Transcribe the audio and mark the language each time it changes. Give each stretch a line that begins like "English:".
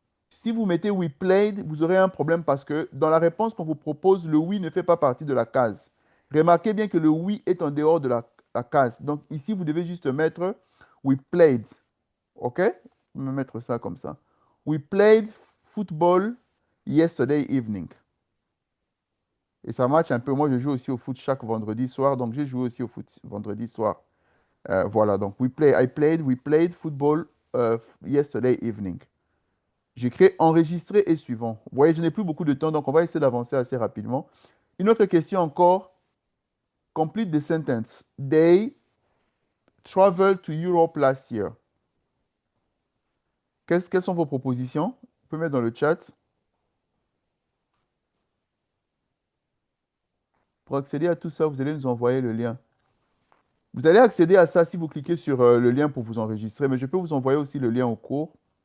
French: Si vous mettez
English: we played,
French: vous aurez un problème parce que dans la réponse qu'on vous propose, le oui ne fait pas partie de la case. Remarquez bien que le oui est en dehors de la case. Donc ici, vous devez juste mettre
English: we played.
French: OK? Je vais me mettre ça comme ça.
English: We played football yesterday evening.
French: Et ça match un peu. Moi, je joue aussi au foot chaque vendredi soir. Donc, j'ai joué aussi au foot vendredi soir. Voilà.
English: Donc, we played football yesterday evening.
French: J'écris enregistrer et suivant. Vous voyez, je n'ai plus beaucoup de temps, donc on va essayer d'avancer assez rapidement. Une autre question encore.
English: Complete the sentence. They traveled to Europe last year.
French: Quelles sont vos propositions? Vous pouvez mettre dans le chat. Pour accéder à tout ça, vous allez nous envoyer le lien. Vous allez accéder à ça si vous cliquez sur le lien pour vous enregistrer, mais je peux vous envoyer aussi le lien au cours.